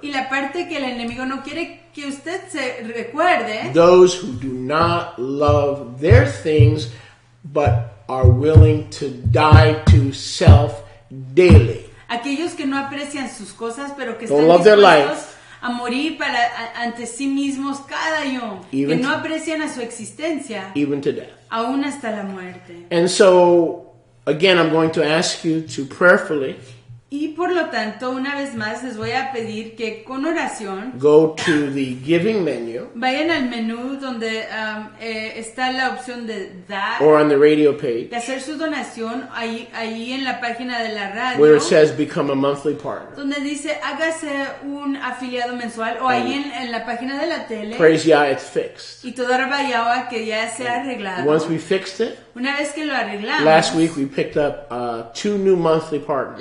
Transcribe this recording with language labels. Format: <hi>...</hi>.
<es>Y la parte que el enemigo no quiere que usted se recuerde,</es> <en>those who do not love their things but are willing to die to self daily.</en> <es>aquellos que no aprecian sus cosas, pero que</es> <en>Don't</en> <es>están</es> <en>love their</en> <es>dispuestos a morir ante sí mismos cada yom, que</es> <en>Even</en> <es>no</es> <en>to-</en> <es>aprecian a su existencia,</es> <en>Even to death.</en> <es>aún hasta la muerte.</es> <en>And so, again, I'm going to ask you to prayerfully</en> <es>Y por lo tanto, una vez más, les voy a pedir que con oración</es> <en>go to the giving menu</en> <es>vayan al menú donde está la opción de dar,</es> <en>or on the radio page</en> <es>de hacer su donación, ahí en la página de la radio,</es> <en>where it says become a monthly partner.</en> <es>donde dice hágase un afiliado mensual, o ahí en la página de la tele.</es> <en>Praise Yah, it's fixed.</en> <es>Y todo Rabayawa que ya se ha arreglado.</es> <en>Once we fixed it,</en> <es>Una vez que lo arreglamos,</es> <en>last week we picked up 2 new monthly partners.</en>